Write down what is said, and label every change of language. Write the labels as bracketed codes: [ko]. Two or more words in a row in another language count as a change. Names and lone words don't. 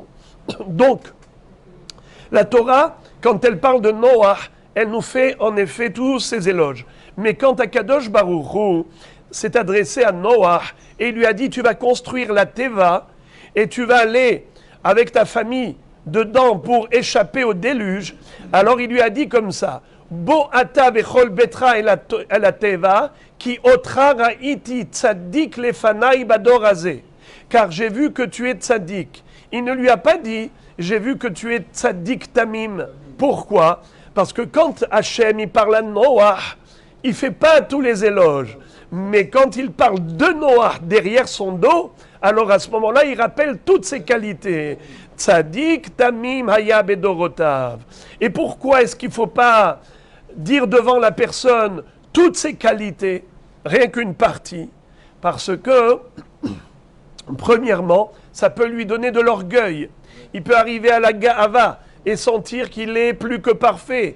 [fr] Donc, la Torah, quand elle parle de Noah, elle nous fait en effet tous ces éloges. Mais quand [he] הקדוש ברוך הוא [fr] s'est adressé à Noah et il lui a dit, tu vas construire la Teva et tu vas aller avec ta famille dedans pour échapper au déluge, alors il lui a dit comme ça, [he] בא אתה וכל ביתך אל התבה, כי אתך ראיתי צדיק לפני בדור הזה. [fr] Car j'ai vu que tu es tzaddik. Il ne lui a pas dit, j'ai vu que tu es [he] צדיק תמים. [fr] Pourquoi? Parce que quand Hachem il parle à Noah, il ne fait pas tous les éloges. Mais quand il parle de Noah derrière son dos, alors à ce moment-là, il rappelle toutes ses qualités. [he] צדיק תמים היה בדורותיו. [fr] Et pourquoi est-ce qu'il ne faut pas dire devant la personne toutes ses qualités, rien qu'une partie? Parce que premièrement, ça peut lui donner de l'orgueil. Il peut arriver à la Ga'ava et sentir qu'il est plus que parfait.